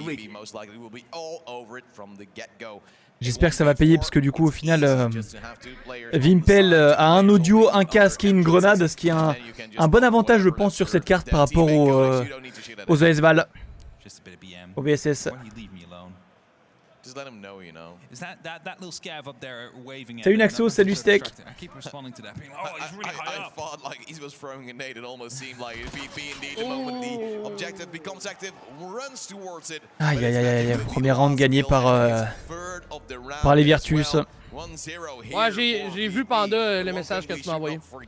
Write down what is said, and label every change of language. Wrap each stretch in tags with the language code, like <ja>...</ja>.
<en>Most likely will be all over it from the get-go.</en> <fr>J'espère que ça va payer parce que du coup au final Vimpel a un audio, un casque et une grenade, ce qui est un bon avantage je pense sur cette carte par rapport aux ESVAL, au VSS.</fr> <en>Just let him know, you know. Is that little scav up there waving?</en> <fr>Salut Naxo, salut Steak.</fr> <en>I keep responding to that. Being, oh, he's really high up. I thought like he was throwing a nade. It almost seemed like it'd be indeed the moment the objective becomes active, runs towards it.</en> <fr>Aïe aïe aïe, premier round gagné par les Virtus. Ouais, j'ai vu Panda le message que tu m'as envoyé.</fr>